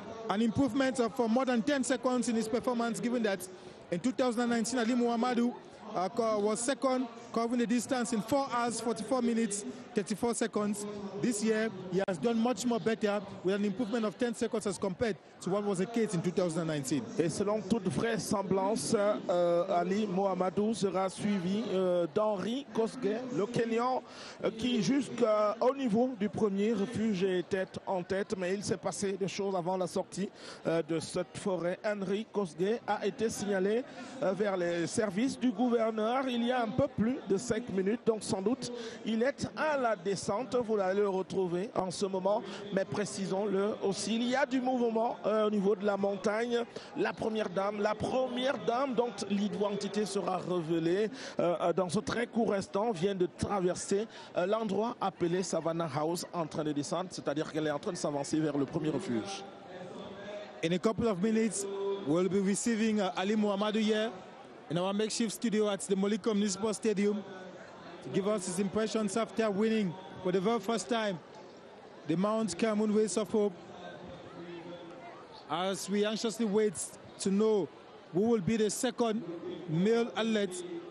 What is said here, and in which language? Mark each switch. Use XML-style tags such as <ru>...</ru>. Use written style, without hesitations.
<en>An improvement of more than 10 seconds in his performance, given that in 2019, Ali Mohamedou was second, covering the distance in 4 hours, 44 minutes, 34 seconds. This year, he has done much more better, with an improvement of 10 seconds as compared to what was the case in 2019.</en> <fr>Et selon toute vraisemblance, Ali Mohamedou sera suivi d'Henry Kosgei, le Kenyan, qui jusqu'au niveau du premier refuge était en tête, mais il s'est passé des choses avant la sortie de cette forêt. Henry Kosgei a été signalé vers les services du gouverneur il y a un peu plus de 5 minutes, donc sans doute il est à la descente. Vous allez le retrouver en ce moment, mais précisons-le aussi, il y a du mouvement au niveau de la montagne. La première dame dont l'identité sera révélée dans ce très court instant, vient de traverser l'endroit appelé Savannah House en train de descendre, c'est-à-dire qu'elle est en train de s'avancer vers le premier refuge.</fr> <en>In a couple of minutes, we'll be receiving Ali Mohamedou here in our makeshift studio at the Molicom Municipal Stadium to give us his impressions after winning for the very first time the Mount Cameroon Race of Hope, as we anxiously wait to know who will be the second male athlete.</en>